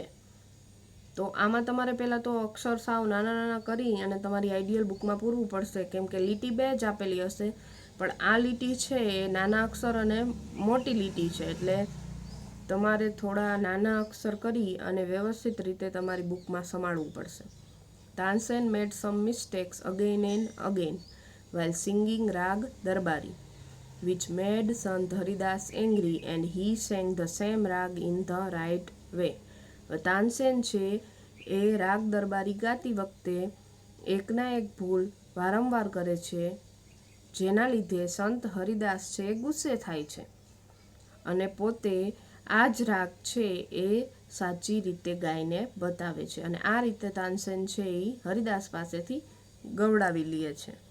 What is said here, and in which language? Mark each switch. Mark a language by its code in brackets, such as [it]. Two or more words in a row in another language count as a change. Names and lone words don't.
[gu] તો આમાં તમારે પહેલાં તો અક્ષર સાવ નાના નાના કરી અને તમારી આઈડિયલ બુકમાં પૂરવું પડશે કેમ કે લીટી બે જ આપેલી હશે પણ આ લીટી છે એ નાના અક્ષર અને મોટી લીટી છે એટલે તમારે થોડા નાના અક્ષર કરી અને વ્યવસ્થિત રીતે તમારી બુકમાં સમાડવું પડશે. [en] Tansen made some mistakes again and again while singing રાગ દરબારી which made Sant Haridas angry and he sang the same rag in the right way. [gu] તાનસેન છે એ રાગ દરબારી ગાતી વખતે એકના એક ભૂલ વારંવાર કરે છે જેના લીધે સંત હરિદાસ છે ગુસ્સે થાય છે અને પોતે આ જ રાગ છે એ સાચી રીતે ગાઈને બતાવે છે અને આ રીતે તાનસેન છે એ હરિદાસ પાસેથી ગવડાવી લે છે.